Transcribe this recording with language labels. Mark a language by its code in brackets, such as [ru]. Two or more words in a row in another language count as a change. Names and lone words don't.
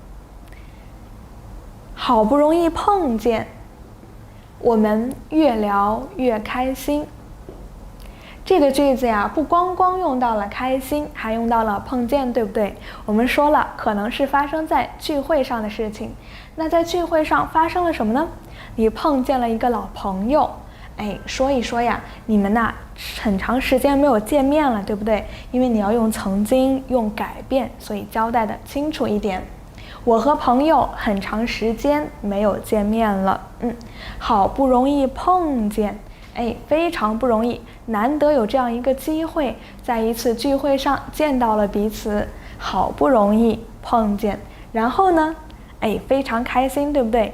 [zh] 好不容易碰見，我們越聊越開心。這個句子不光用到了開心，還用到了碰見，對不對？我們說了，可能是發生在聚會上的事情。那在聚會上發生了什麼呢？你碰見了一個老朋友，說一說你們很長時間沒有見面了，對不對？因為你要用曾經，用改變，所以交代的清楚一點。我和朋友很長時間沒有見面了，好不容易碰見，非常不容易，難得有這樣一個機會，在一次聚會上見到了彼此，好不容易碰見，然後呢，非常開心，对不對？